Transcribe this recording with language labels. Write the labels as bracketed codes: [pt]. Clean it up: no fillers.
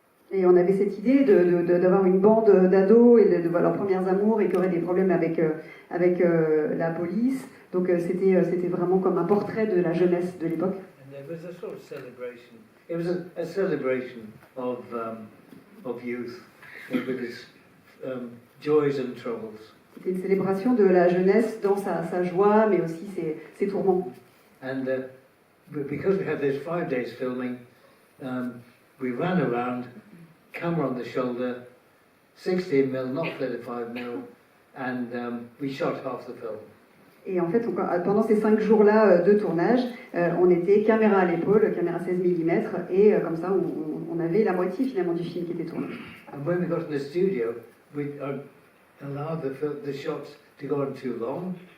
[fr] Et on avait cette idée d'avoir une bande d'ados et de voir leurs premiers amours et qui auraient des problèmes avec la police. Donc c'était vraiment comme un portrait de la jeunesse de l'époque. [en] And there was a sort of celebration. It was a celebration of youth with its joys and troubles. [fr] C'était une célébration de la jeunesse dans sa joie, mais aussi ses tourments. [en] And because we had this 5 days filming, we ran around, camera on the shoulder, 16mm, not 35mm, and we shot half the film. [fr] Et en fait, pendant ces 5 jours-là de tournage, on était caméra à l'épaule, caméra 16 mm, et comme ça, on avait la moitié finalement du film qui était tourné. [en] And when we got in the studio, we allowed the shots to go on too long.